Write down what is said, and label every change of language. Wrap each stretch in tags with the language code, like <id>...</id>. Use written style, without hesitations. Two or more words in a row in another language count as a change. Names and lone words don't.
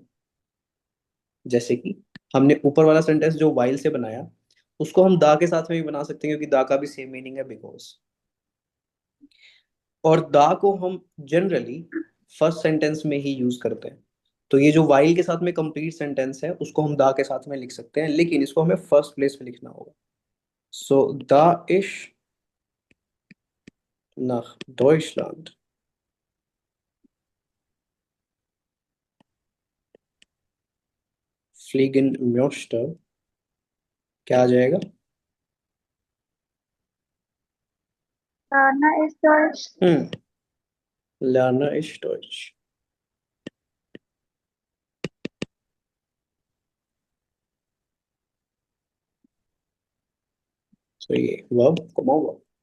<hi>जैसे कि हमने ऊपर वाला सेंटेंस जो वाइल से बनाया, उसको हम दा के साथ में भी बना सकते हैं, क्योंकि दा का भी</hi> <en>same meaning</en> <hi>है बिकॉज। और दा को हम</hi> <en>generally first sentence</en> <hi>में ही यूज करते हैं। तो ये जो वाइल के साथ में</hi> <en>complete sentence</en> <hi>है उसको हम दा के साथ में लिख सकते हैं, लेकिन इसको हमें</hi> <en>first place</en> <hi>पे लिखना होगा।</hi> <de>सो da ich nach Deutschland fliegen möchte,</de> <hi>क्या आ जाएगा। ना इस डॉट। हम्म,</hi> <de>lerne ich Deutsch।</de> <hi>तो ये</hi> <en>verb comma verb.</en>